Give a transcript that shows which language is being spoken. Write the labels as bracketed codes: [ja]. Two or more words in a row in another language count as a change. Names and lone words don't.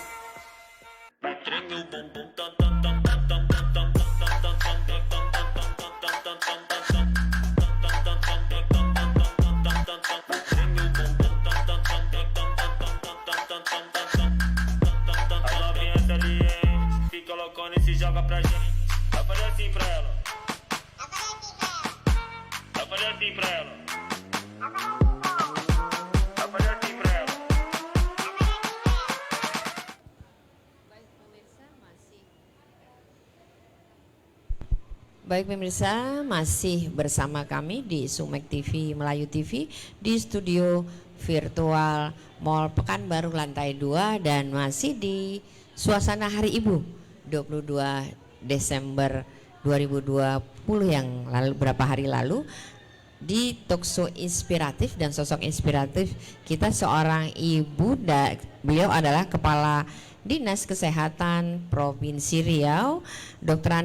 [pt] Vai treme o bumbum tam tam tam tam tam tam tam tam tam tam tam tam tam tam as novinhas ali, hein? Fica loucona e se joga pra gente. Vai fazer assim pra ela. Vai fazer assim pra ela. Vai fazer assim pra ela. [id] Baik pemirsa, masih bersama kami di Sumek TV Melayu TV di studio virtual Mall Pekanbaru lantai 2 dan masih di suasana Hari Ibu 22 Desember 2020 yang lalu beberapa hari lalu di talkshow inspiratif dan sosok inspiratif kita seorang ibu beliau adalah Kepala Dinas Kesehatan Provinsi Riau, Dr.